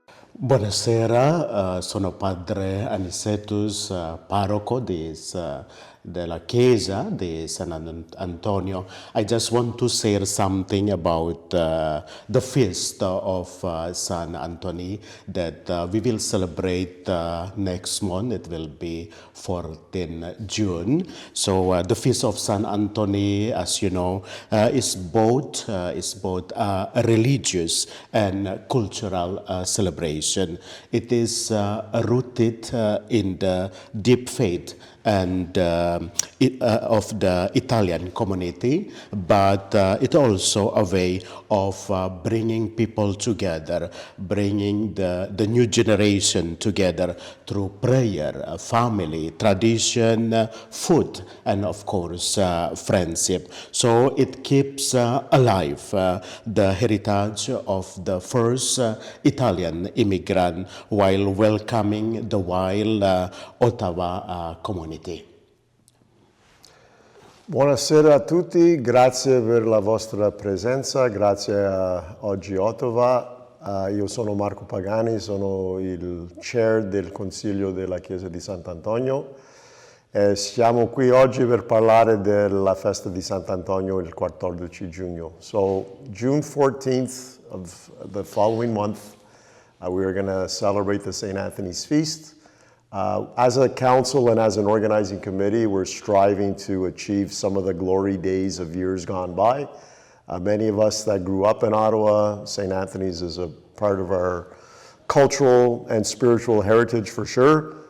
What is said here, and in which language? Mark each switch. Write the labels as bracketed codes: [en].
[it] Buonasera, sono padre Anicetus, parroco della Chiesa di San Antonio. [en] I just want to share something about the feast of San Anthony that we will celebrate next month. It will be 14 June. So the feast of San Anthony, as you know, is both a religious and cultural celebration. It is rooted in the deep faith and of the Italian community, but it also a way of bringing people together, bringing the new generation together through prayer, family, tradition, food, and of course friendship. So it keeps alive the heritage of the first Italian immigrant while welcoming the wild Ottawa community. [it] Buonasera a tutti, grazie per la vostra presenza, grazie a Oggi Ottawa. Io sono Marco Pagani, sono il chair del Consiglio della Chiesa di Sant'Antonio. Siamo qui oggi per parlare della festa di Sant'Antonio il 14 giugno. [en] So June 14th of the following month, we are going to celebrate the St. Anthony's Feast. As a council and as an organizing committee, we're striving to achieve some of the glory days of years gone by. Many of us that grew up in Ottawa, St. Anthony's is a part of our cultural and spiritual heritage for sure.